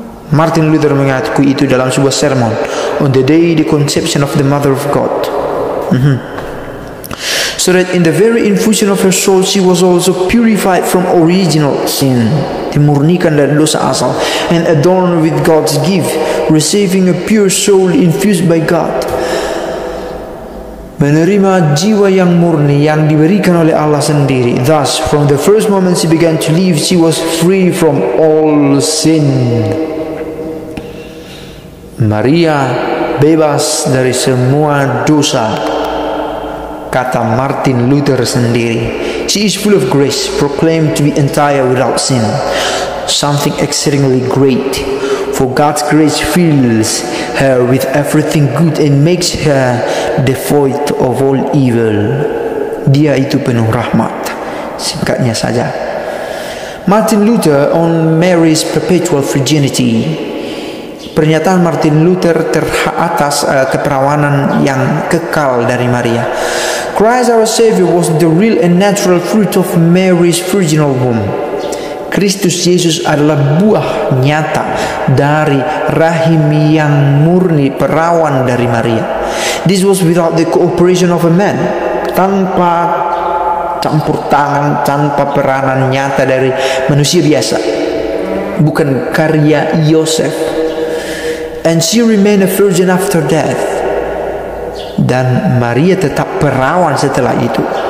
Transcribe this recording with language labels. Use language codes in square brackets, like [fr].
[en] Martin Luther [id] mengakui itu dalam sebuah [en] sermon on the day the conception of the Mother of God. So that in the very infusion of her soul she was also purified from original sin, [id] dimurnikan dari dosa asal, [en] and adorned with God's gift, receiving a pure soul infused by God. [id] Menerima jiwa yang murni yang diberikan oleh Allah sendiri. [en] Thus, from the first moment she began to live, she was free from all sin. [id] Maria bebas dari semua dosa, kata Martin Luther sendiri. [en] She is full of grace, proclaimed to be entire without sin, something exceedingly great. For God's grace fills her with everything good and makes her devoid of all evil. [id] Dia itu penuh rahmat. Singkatnya saja, Martin Luther [en] on Mary's perpetual virginity. [id] Pernyataan Martin Luther atas keperawanan yang kekal dari Maria. [en] Christ our Savior was the real and natural fruit of Mary's virginal womb. [id] Kristus Yesus adalah buah nyata dari rahim yang murni perawan dari Maria. [en] This was without the cooperation of a man, [id] tanpa campur tangan, tanpa peranan nyata dari manusia biasa, bukan karya Yosef. [en] And she remained a virgin after death. [id] Dan Maria tetap perawan setelah itu.